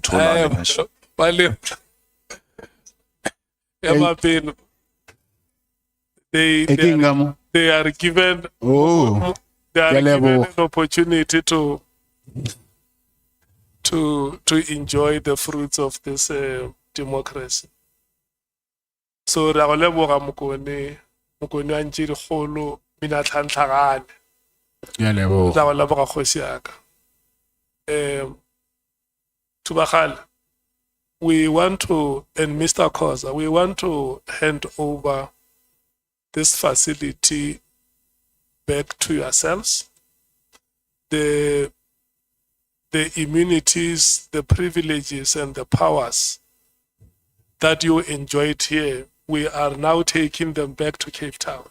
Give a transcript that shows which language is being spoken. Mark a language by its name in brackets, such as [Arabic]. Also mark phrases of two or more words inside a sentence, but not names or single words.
[English] Bale- Emapelo. They are given they are given an opportunity to enjoy the fruits of this democracy. [Tswana] So ra go leboga mokone wa ntširi kgolo mina tlhantlhagane ra go leboga kgoši yaka. Tubagale, [English] we want to, and Mr. Khoza, we want to hand over this facility back to yourselves. The immunities, the privileges, and the powers that you enjoyed here, we are now taking them back to Cape Town.